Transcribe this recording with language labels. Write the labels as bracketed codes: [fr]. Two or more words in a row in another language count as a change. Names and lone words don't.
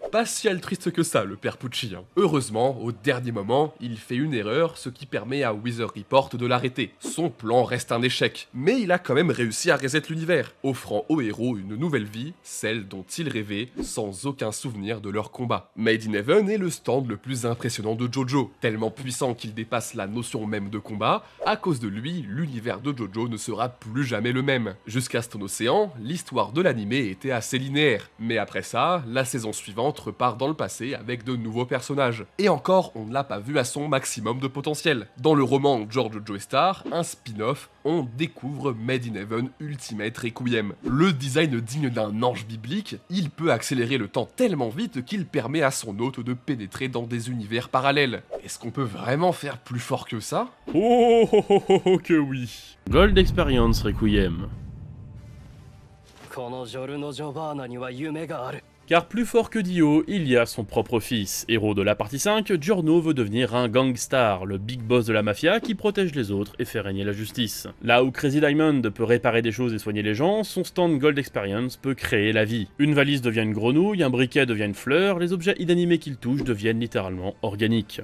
[fr] Pas si altruiste que ça, le père Pucci. Heureusement, au dernier moment, il fait une erreur, ce qui permet à Weather Report de l'arrêter. Son plan reste un échec, mais il a quand même réussi à reset l'univers, offrant au héros une nouvelle vie, celle dont il rêvait, sans aucun souvenir de leur combat. Made in Heaven est le stand le plus impressionnant de Jojo, tellement puissant qu'il dépasse la notion même de combat. À cause de lui, l'univers de Jojo ne sera plus jamais le même. Jusqu'à Stone Ocean, l'histoire de l'animé était assez linéaire, mais après ça, la saison suivante repart dans le passé avec de nouveaux personnages. Et encore, on ne l'a pas vu à son maximum de potentiel. Dans le roman George Joestar, un spin-off, on découvre Made in Heaven Ultimate Requiem. Le design digne d'un ange biblique, il peut accélérer le temps tellement vite qu'il permet à son hôte de pénétrer dans des univers parallèles. Est-ce qu'on peut vraiment faire plus fort que ça? Oh que oui. Gold Experience Requiem. [ja] このジョルノ・ジョバーナには夢がある。 [fr] Car plus fort que Dio, il y a son propre fils. Héros de la partie 5, Giorno veut devenir un gangstar, le [en] big boss [fr] de la mafia qui protège les autres et fait régner la justice. Là où Crazy Diamond peut réparer des choses et soigner les gens, son stand Gold Experience peut créer la vie. Une valise devient une grenouille, un briquet devient une fleur, les objets inanimés qu'il touche deviennent littéralement organiques.